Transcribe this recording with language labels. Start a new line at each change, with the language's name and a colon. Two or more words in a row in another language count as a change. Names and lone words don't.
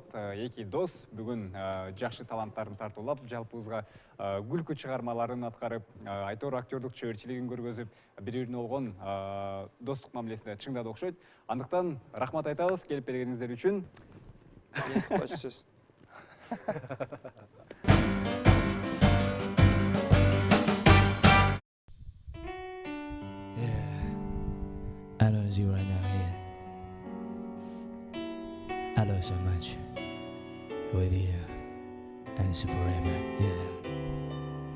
Kyrgyz: Эки дос бүгүн жакшы таланттарын тартуулап, жалпыбызга күлкү чыгармаларын аткарып, айтор актёрдук чеберчилигин көргөзүп, бири-бирине болгон достук мамилесинде чыңдады окшойт. Андыктан рахмат айтабыз келип бергениңиздер үчүн. Кош сөз.
English: I love you right now here. I love so much. With you and forever, yeah.